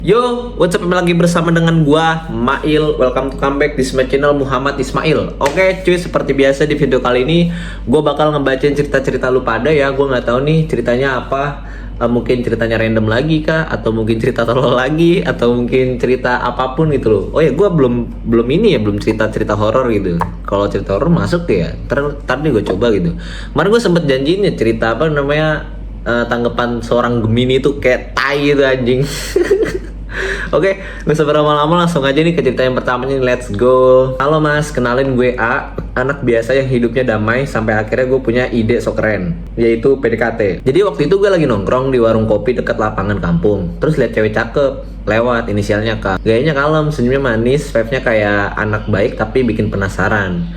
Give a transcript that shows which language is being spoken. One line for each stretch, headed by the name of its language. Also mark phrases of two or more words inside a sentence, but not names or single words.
English: Yo, what's up?
Indonesian: Lagi bersama dengan gua, Mail.
English: Welcome to come back
Indonesian: di
English: my channel Muhammad Ismail.
Indonesian: Oke, cuy, seperti biasa di video kali ini gua bakal ngebacain cerita-cerita lu pada ya. Gua nggak tahu nih ceritanya apa. Mungkin ceritanya random lagi kah, atau mungkin cerita tolol lagi, atau mungkin cerita apapun gitu loh. Oh ya, gua belum ini ya, belum cerita horor gitu. Kalau cerita horor masuk ya. Ntar nih gue coba gitu. Kemarin gue sempet janjiin ya cerita apa namanya, tanggapan seorang Gemini itu kayak tai gitu anjing. Oke, nggak usah berlama-lama, langsung aja nih ke cerita yang pertama nih,
English: let's go.
Indonesian: Halo mas, kenalin gue A, anak biasa yang hidupnya damai sampai akhirnya gue punya ide sok keren, yaitu PDKT. Jadi waktu itu gue lagi nongkrong di warung kopi dekat lapangan kampung, terus lihat cewek cakep lewat, inisialnya K. Gayanya kalem, senyumnya manis, vibe-nya kayak anak baik tapi bikin penasaran.